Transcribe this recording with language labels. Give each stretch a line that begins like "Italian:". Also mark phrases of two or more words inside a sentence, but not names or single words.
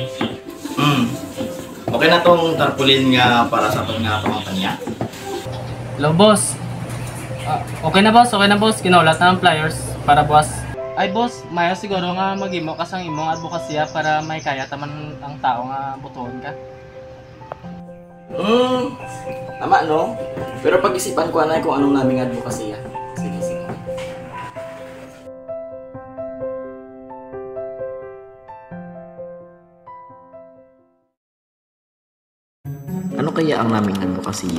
Hiligaynon: Okay na tong tarpaulin nga para sa itong nga pangkampanya?
English: Hello boss.
Hiligaynon: Okay na boss. Kinaulat na ang flyers para boss. Ay boss, mayo siguro nga mag-imo ka sang imong advokasya para may kaya taman ang tao nga butuon ka. Tama no?
Filipino: Pero pag-isipan ko na kung anong naming advokasya.
Hiligaynon: Sige.
Filipino: Ano kaya ang naming advokasya?